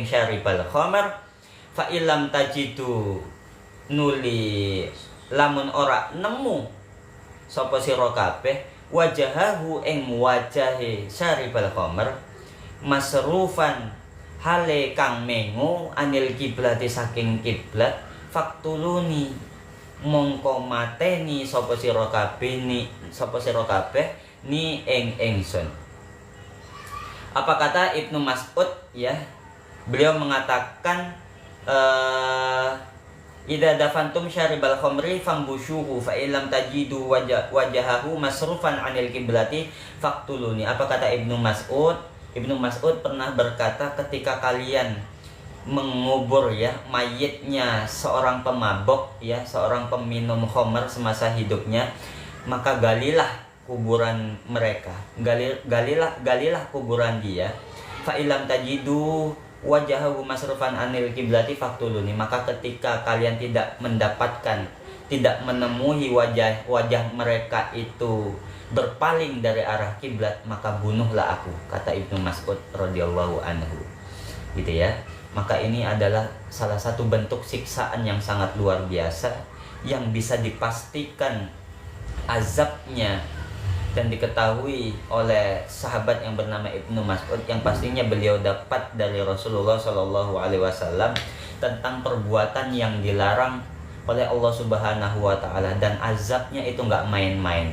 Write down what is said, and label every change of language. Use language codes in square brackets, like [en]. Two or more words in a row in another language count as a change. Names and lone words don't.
[ar] شارب الخمر فإن لم تجدوا [jv] nuli lamun ora nemu sapa sira kabeh wajahahu ing wajahe [ar] شارب الخمر مصروفا [jv] hale kang mengo [ar] عن القبلة [jv] saking kiblat faktuluni mongko mateni sapa sira kabeh ni ing ingsun. [id] Apa kata Ibnu Mas'ud ya? Beliau mengatakan [ar] إذا دفنتم شارب الخمر فانبشوه فإن لم تجدوا وجهه مصروفا عن القبلة فاقتلوني. [id] Apa kata Ibnu Mas'ud? Ibnu Mas'ud pernah berkata, ketika kalian mengubur ya mayitnya seorang pemabok ya, seorang peminum khamr semasa hidupnya, maka galilah kuburan mereka. Galilah kuburan dia. [ar] فإن لم تجدوا وجهه مصروفا عن القبلة فاقتلوني, [id] maka ketika kalian tidak menemui wajah mereka itu berpaling dari arah kiblat, maka bunuhlah aku, kata Ibnu Mas'ud [ar] رضي الله عنه. [id] Gitu ya. Maka ini adalah salah satu bentuk siksaan yang sangat luar biasa yang bisa dipastikan azabnya dan diketahui oleh sahabat yang bernama Ibnu Mas'ud, yang pastinya beliau dapat dari Rasulullah [ar] صلى الله عليه وسلم [id] tentang perbuatan yang dilarang oleh Allah [ar] سبحانه وتعالى, [id] dan azabnya itu nggak main-main.